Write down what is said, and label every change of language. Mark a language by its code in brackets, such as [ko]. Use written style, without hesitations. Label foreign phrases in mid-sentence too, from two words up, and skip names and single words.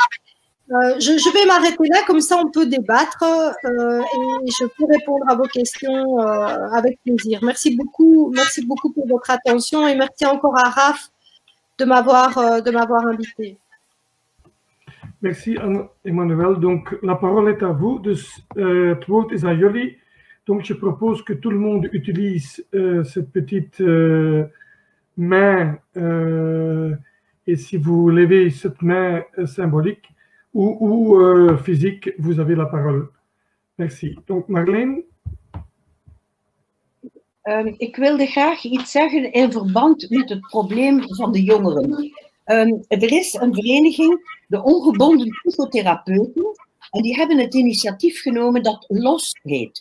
[fr] Je vais m'arrêter là, comme ça on peut débattre et je peux répondre à vos questions avec plaisir. Merci beaucoup pour votre attention et merci encore à Raph de m'avoir invité. Merci Emmanuel. Donc la parole est à vous. [nl] Dus het woord is aan jullie. [fr] Donc je propose que tout le monde utilise cette petite main et si vous levez cette main symbolique ou physique, vous avez la parole. Merci. Donc Marleen. [nl] Ik wilde graag iets zeggen in verband met het probleem van de jongeren. Er is een vereniging, de Ongebonden Psychotherapeuten, en die hebben het initiatief genomen dat LOS heet.